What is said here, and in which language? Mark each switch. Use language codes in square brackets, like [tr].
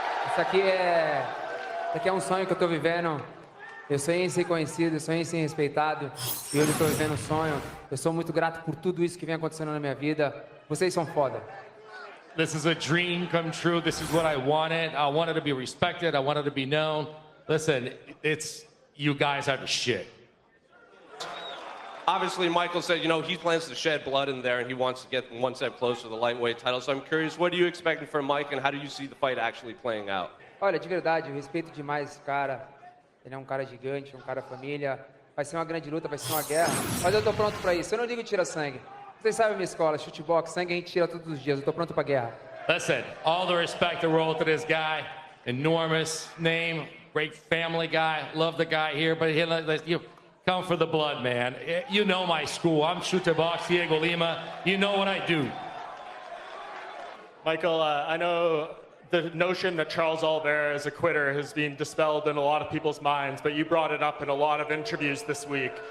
[pt] Isso aqui é um sonho que eu tô vivendo. Eu sonhei em ser conhecido, eu sonhei em ser respeitado. E hoje eu tô vivendo um sonho. Eu sou muito grato por tudo isso que vem acontecendo na minha vida. Vocês são foda. [en] This is a dream come true. This is what I wanted. I wanted to be respected. I wanted to be known. Listen, you guys are the shit. Obviously, Michael said, you know, he plans to shed blood in there and he wants to get one step closer to the lightweight title. So I'm curious, what are you expecting from Mike and how do you see the fight actually playing out? [pt] Olha, de verdade, eu respeito demais esse cara. Ele é um cara gigante, um cara família. Vai ser uma grande luta, vai ser uma guerra. Mas eu tô pronto pra isso. Eu não digo tira sangue. Vocês sabem a minha escola, chute box, sangue a gente tira todos os dias. Eu tô pronto pra guerra. [en] Listen, all the respect in the world to this guy. Enormous name, great family guy. Love the guy here, but you come for the blood, man. You know my school. I'm chute box, Diego Lima. You know what I do. Michael, I know the notion that Charles Oliveira is a quitter has been dispelled in a lot of people's minds, but you brought it up in a lot of interviews this week.